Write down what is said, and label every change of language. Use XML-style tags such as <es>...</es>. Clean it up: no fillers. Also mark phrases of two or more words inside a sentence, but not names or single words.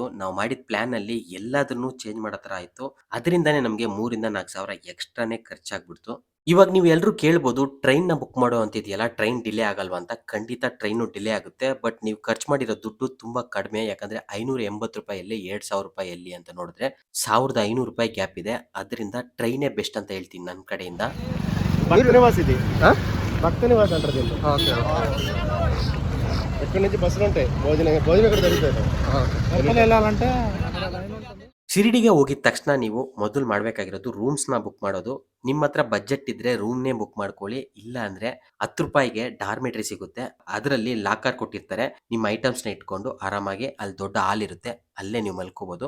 <kn>ನಾವು ಮಾಡಿದ ಪ್ಲಾನಲ್ಲಿ ಎಲ್ಲದನ್ನೂ ಚೇಂಜ್ ಮಾಡೋ ಥರ ಆಯ್ತು. ಅದರಿಂದಾನೇ ನಮ್ಗೆ 3,000-4,000 ಎಕ್ಸ್ಟ್ರಾನೇ ಖರ್ಚಾಗ್ಬಿಡ್ತು. ಇವಾಗ ನೀವು ಎಲ್ರೂ ಕೇಳ್ಬೋದು, ಟ್ರೈನ್‌ನ ಬುಕ್ ಮಾಡೋ ಅಂತಿದೆಯಲ್ಲ,</kn> <en>train delay</en> <kn>ಆಗಲ್ವಾ ಅಂತ. ಖಂಡಿತ ಟ್ರೈನು ಡಿಲೇ ಆಗುತ್ತೆ. ಬಟ್ ನೀವು ಖರ್ಚು ಮಾಡಿರೋ ದುಡ್ಡು ತುಂಬಾ ಕಡಿಮೆ. ಯಾಕಂದ್ರೆ ₹580 ₹2,000 ಎಲ್ಲಿ ಅಂತ ನೋಡಿದ್ರೆ ₹1,500 ಗ್ಯಾಪ್ ಇದೆ. ಅದರಿಂದ ಟ್ರೈನೇ ಬೆಸ್ಟ್ ಅಂತ ಹೇಳ್ತೀನಿ ನನ್ನ ಕಡೆಯಿಂದ.</kn> <te>భక్త నివాస్ ఇది ఆ? భక్త నివాస్ అంటారు దీన్ని. ఓకే. ఎక్కడి నుంచి బస్సులు ఉంటాయి, భోజనం ఇక్కడ దొరుకుతాయి. లోపల వెళ్ళాలంటే</te> <kn>ಶಿರ್ಡಿಗೆ ಹೋಗಿದ ತಕ್ಷಣ ನೀವು ಮೊದಲು ಮಾಡಬೇಕಾಗಿರೋದು ರೂಮ್ಸ್‌ನ ಬುಕ್ ಮಾಡೋದು. ನಿಮ್ಮ ಹತ್ರ ಬಜೆಟ್ ಇದ್ರೆ ರೂಮ್‌ನೇ ಬುಕ್ ಮಾಡ್ಕೊಳ್ಳಿ. ಇಲ್ಲ ಅಂದ್ರೆ ₹10ಗೆ ಡಾರ್ಮೆಟ್ರಿ ಸಿಗುತ್ತೆ. ಅದರಲ್ಲಿ ಲಾಕರ್ ಕೊಟ್ಟಿರ್ತಾರೆ. ನಿಮ್ಮ ಐಟಮ್ಸ್‌ನ ಇಟ್ಕೊಂಡು ಆರಾಮಾಗಿ ಅಲ್ಲಿ ದೊಡ್ಡ ಹಾಲ್ ಇರುತ್ತೆ. ಅಲ್ಲೇ ನೀವು ಮಲ್ಕೋಬಹುದು.</kn>